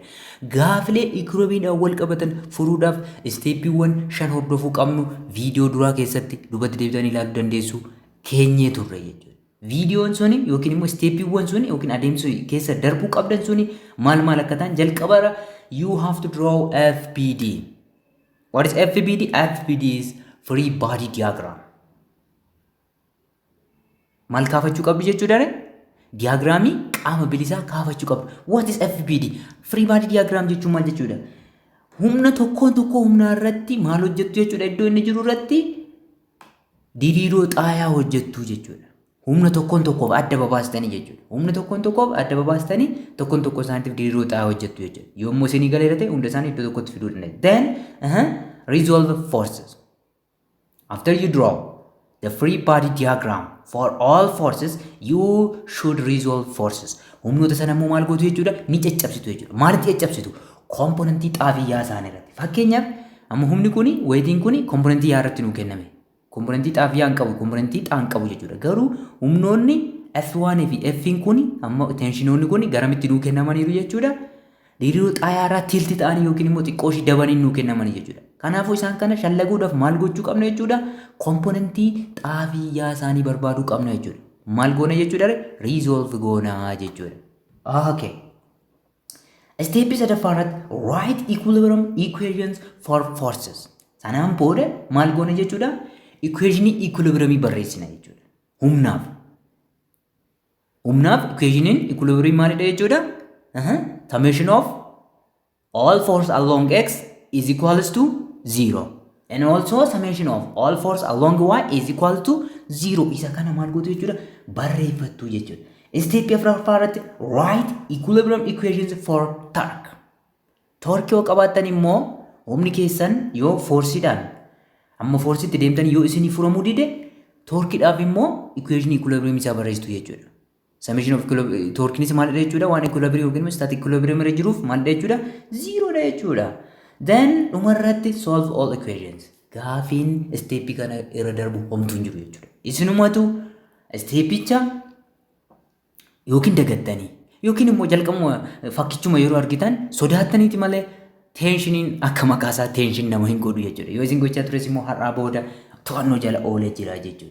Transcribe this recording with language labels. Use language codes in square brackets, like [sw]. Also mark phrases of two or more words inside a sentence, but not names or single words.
[om] Gaafilee equilibrium wal qabatan furuudhaaf isteeppiiwwan 5 hordofuu qabnu viidiyoo duraa keessatti dubatti deebitanii ilaaluu dandeessu keenyee turre jechuudha. Viidiyoon suni yookiin immoo isteeppiiwwan suni yookiin adeemsa keessa darbuu qabdan suni maal akka ta'an jalqabara [en] you have to draw FBD. What is FBD? FBD is free body diagram. [om] Maal kaafachuu qabdu jechuudha? Diagramii qaama bilisaa kaafachuu qabdu. [en] What is FBD? Free body diagram [om] jechuun maal jechuudha? Humna tokko humna irratti maal hojjettu jechuudha? Iddoo inni jiru irratti diriiroo xaayaa hojjettu jechuudha. Humna tokkoof adda babaastanii jechuudha. Humna tokkoof adda babaastanii tokko isaaniitiif diriiroo xaayaa hojjettu jechuudha. Yommuu isinii galeera ta'e hunda isaanii iddoo tokkotti fiduu dandeessu. [en] Then resolve forces. After you draw the free body diagram for all forces, you should resolve forces. [om] Humnoota sana immoo maal gootu jechuudha? Ni caccabsitu jechuudha. Maalitti caccabsitu? Komponentii xaafiyyaa isaanii irratti. Fakkeenyaaf amma humni kuni wayitiin kuni komponentii yaa irratti nuu kenname. Komponentii xaafiyyaa hin qabu, komponentii xaa hin qabu jechuudha. Garuu humnoonni F1 fi F'n kuni amma tenshinoonni kuni garamitti nuu kennamaniiru jechuudha. Diriiroo xaayaa irraa tilti ta'anii yookiin immoo xiqqoo ishii dabanii nuu kennamanii jechuudha. Kanaafuu isaan kana shallaguudhaaf maal gochuu qabna jechuudha? Komponentii xaafiyyaa isaanii barbaaduu qabna jechuudha. Maal goona jechuudha? Resolve goona jechuudha. [en] Okay. Step [om] sadaffaa irratti [en] write equilibrium equations for forces. [om] Sanaan booda maal goona jechuudha? Equationii equilibriumii barreessina jechuudha. Humnaaf equationin equilibrium maalidha jechuudha? [en] Summation of all force along x is equals to 0. And also summation of all force along y is equal to 0. [om] Isa kana maal gootu jechuudha? Barreeffattu jechuudha. [en] Step afuraffaarratti write equilibrium equations for torque. [om] Torque yoo qabaattan immoo humni keessan yoo forsiidhaan amma forsiitti deemtan yoo isinii furamuu dide torkiidhaaf immoo equation equilibrium isaa barreessitu jechuudha. [en] Summation of [om] torkiinis maalidha jechuudha? Waan equilibrium yookiin [en] static equilibrium [om] irra jiruuf maalidha jechuudha? Zeroodha jechuudha. [en] Then dhumarratti solve all equations. [om] Gaafiin steepii kana irra darbu homtuu hin jiru jechuudha. Isinumatu steepicha yookiin dagattanii yookiin immoo jalqabuma fakkichuma yeroo argitan sodaattaniiti malee tenshiniin akka maqaa isaa tenshin nama hin godhu jechuudha. Yoo isin gochaa tures immoo har'aa booda to'annoo jala oolee jira jechuudha.